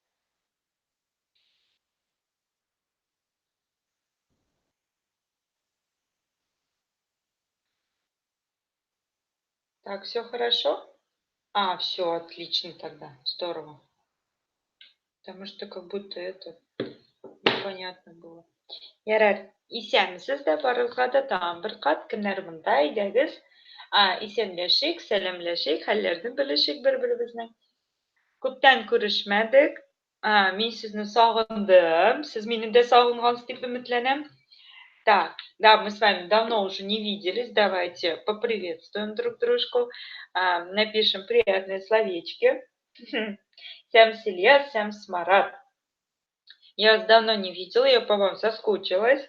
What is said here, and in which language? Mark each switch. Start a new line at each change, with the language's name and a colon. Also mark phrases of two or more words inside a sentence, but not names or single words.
Russian: Так, все хорошо? А, все, отлично тогда. Здорово. Потому что как будто это непонятно было.
Tatar: Ярар, исәнмесез дә барыгызга да тагын бер кат көннәр монда әйдәгез. Исәнләшик, сәламләшик, хәлләрне белешик бер-беребезнең. Күптән күрешмәдек. Мин сезне сагындым. Сез мине дә сагынгансыз дип өметләнәм.
Russian: Так, да, мы с вами давно уже не виделись. Давайте поприветствуем друг дружку. Напишем приятные словечки. Сям селия, сям смарат. Я вас давно не видела, я по вам соскучилась.